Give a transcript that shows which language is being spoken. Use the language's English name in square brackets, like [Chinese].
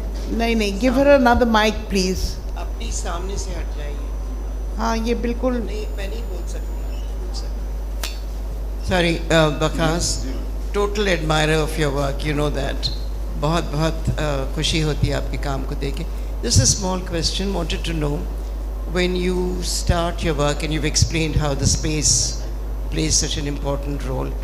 [English] नहीं, give her another mic, please. [Hindi] अपनी सामने से हट जाइए. हाँ, ये बिल्कुल. नहीं, मैं नहीं बोल सकती. [English] Sorry, Bakaas, total admirer of your work, you know that. [Hindi] बहुत बहुत खुशी होती है आपके काम को देख के. [English] Just a small question, wanted to know, when you start your work and you've explained how the space plays such an important role.